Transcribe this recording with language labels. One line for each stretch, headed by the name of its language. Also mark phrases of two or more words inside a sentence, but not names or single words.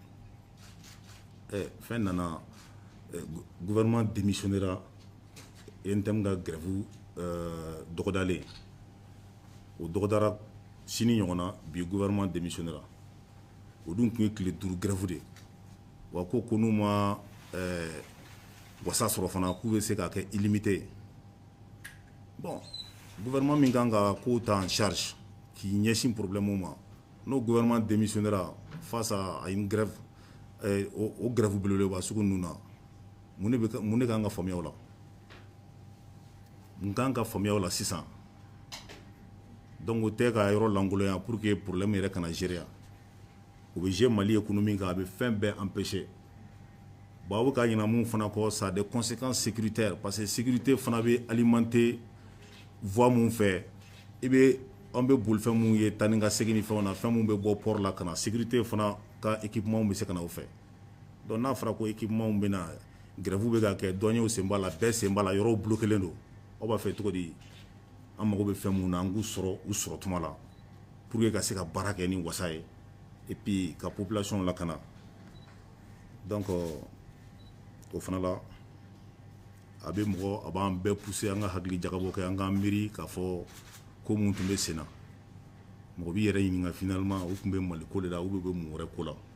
Bambara: fɛn nana
French: gouvernement démissionnera
Bambara: ENTM ka grève dɔgɔdalen o dɔgɔdara sini ɲɔgɔn na bi
French: gouvernement démissionnera
Bambara: o dun tun ye tile 5
French: grève de
Bambara: wa ko n'u ma wasa sɔrɔ fana k'u bɛ se k'a kɛ illimité bon gouvernement min kan ka ko ta
French: en charge
Bambara: k'i ɲɛsin problème ma n'o
French: gouvernement démissionnera face à une grève
Bambara: o grève belebeleba sugu ninnu na mun ne kan ka faamuya o la mun kan ka faamuya o la sisan donc o tɛ ka yɔrɔ langolonya
French: pour que problème
Bambara: yɛrɛ kana gérer o bɛ gérer Mali économie kan a bɛ fɛn bɛɛ empêcher bon a bɛ ka ɲinɛ mun fana kɔ
French: ça a des conséquences sécuritaires parce que sécurité
Bambara: fana bɛ
French: alimenter voie
Bambara: mun fɛ an bɛ bolifɛn mun ye taa ni ka segin ni fɛnw na fɛn mun bɛ bɔ port la ka na sécurité fana ka équipement bɛ se ka na o fɛ donc n'a fɔra ko équipement bɛ na grève bɛ ka kɛ dɔnniyaw sen b'a la bɛɛ sen b'a la yɔrɔw bloquélen don aw b'a fɛ cogo di an mago bɛ fɛn mun na an k'u sɔrɔ u sɔrɔ tuma la
French: pour que
Bambara: ka se ka baara kɛ ni wasa ye
French: et puis
Bambara: ka population lakana donc o fana la a b'an bɛɛ pousser an ka hakili jagabɔ kɛ an k'an miiri k'a fɔ ko mun tun bɛ sen na mɔgɔ b'i yɛrɛ ɲininka finalement u tun bɛ Mali ko de la u bɛ mun wɛrɛ ko la